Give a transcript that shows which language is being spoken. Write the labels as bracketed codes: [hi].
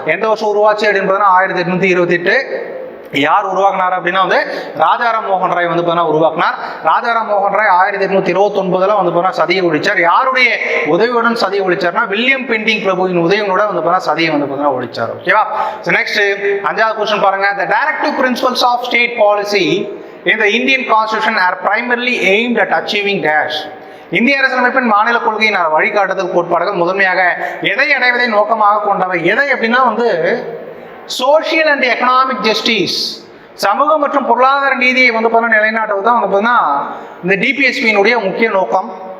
[ta] எந்த வருஷம் உருவாச்சு அப்படின்னு பார்த்தீங்கன்னா 1828. யார் உருவாக்குனார் அப்படின்னா வந்து ராஜாராம் மோகன் ராய் வந்து பார்த்தீங்கன்னா உருவாக்குனார். ராஜாராம் மோகன் ராய் 1829 வந்து பார்த்தீங்கன்னா சதியை ஒழிச்சார். யாருடைய உதவியுடன் சதியை ஒழிச்சார்னா வில்லியம் பெண்டிங் பிரபுவின் உதவியோட வந்து பார்த்தீங்கன்னா சதியை வந்து பார்த்தீங்கன்னா ஒழிச்சார். ஓகேவா? நெக்ஸ்ட் 5வது கொஸ்டின் பாருங்க. [en] The directive principles of state policy in the Indian Constitution are primarily aimed at achieving dash. [ta] இந்திய அரசியலமைப்பின் மாநில கொள்கையின் வழிகாட்டுதல் கோட்பாடுகள் முதன்மையாக எதை அடைவதை நோக்கமாக கொண்டவை? எதை அப்படின்னா வந்து சோசியல் அண்ட் எக்கனாமிக் ஜஸ்டிஸ், சமூக மற்றும் பொருளாதார நீதியை வந்து பார்த்தீங்கன்னா நிலைநாட்டுவது தான் வந்து பார்த்தீங்கன்னா இந்த டிபிஎஸ்பியினுடைய முக்கிய நோக்கம்.